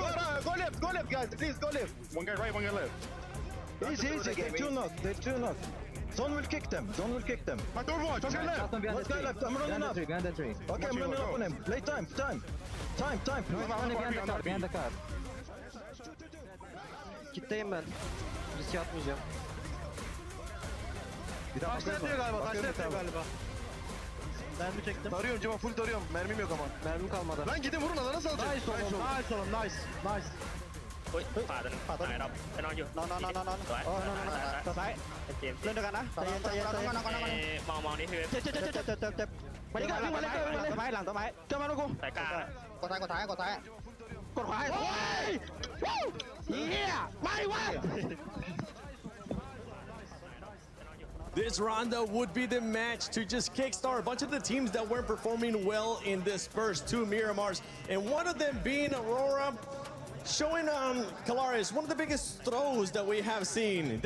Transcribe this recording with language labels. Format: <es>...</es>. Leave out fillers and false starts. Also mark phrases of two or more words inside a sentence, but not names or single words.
<en>Go left, guys, please, go left. One guy right, one guy left. Easy, they're 2 knock. Zone will kick them. My third one, just left. One guy left, I'm running up. Okay, I'm running up on him. Play time. Time. Behind the car.</en> <tr>Kitleyim ben. Riske atmayacağım. Taşla yapıyor galiba. Mermi çektim. Tarıyorum Cema, full tarıyorum. Mermim yok ama. Mermi kalmadı. Lan gidin vurun, alana salacak. Nice oğlum. Nice.</tr> <th>เฮ้ยขวาตัวนึงตายเราไปนอนอยู่นอนตัวซ้ายเล่นด้วยกันนะใจเย็นมองนี่คือเจ็บมาเลยวิ่งมาเลยหลังต้นไม้เจ้ามาลูกกูสายกลางกดซ้ายกดขวาโอ้ยเฮียไม่วะ</th> <en>This rondo would be the match to just kickstart a bunch of the teams that weren't performing well in this first 2 Miramars, and one of them being Aurora, showing Kalaris one of the biggest throws that we have seen.</en>